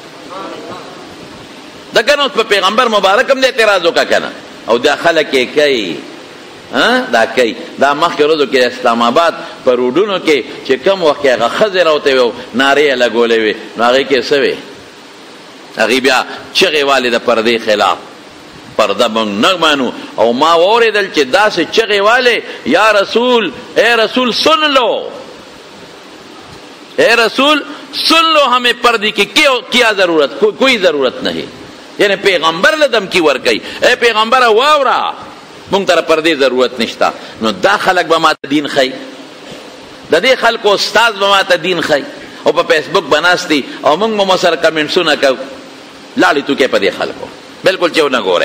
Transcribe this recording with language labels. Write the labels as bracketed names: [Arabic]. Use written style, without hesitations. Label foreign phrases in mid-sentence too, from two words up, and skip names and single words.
[Pashto] دا کنه اوس په پیغمبر مبارک هم د اعتراض وکړه کنه، او دا خلک یې کوي دا کوي. دا مخکې ورځو کې اسلام آباد په روډونو کې چې کم وخت هغه ښځې راوتې وې نارې یې لګولې وې، نو هغې کې څه وې؟ هغې بیا چغې والې د پردې خلاف، پرده موږ نه منو. او ما واورېدل چې داسې چغې والې، [Urdu] یا رسول اے رسول سن لو، اے رسول سن لو، ہمیں پردے کی کیا ضرورت، کوئی ضرورت نہیں. [Pashto] یعنی پیغمبر له دمکی ورکوي، اے پیغمبر واوره مونږ ته پردې ضرورت نشته. نو دا خلک به ماته دین ښیي، د دې خلکو استاد به ماته دین ښیي، او په فیسبوک به ناست دي او مونږ به سره کمنټسونه کوو. لاړې توکې په دې خلکو بلکل چې ونه ګورئ.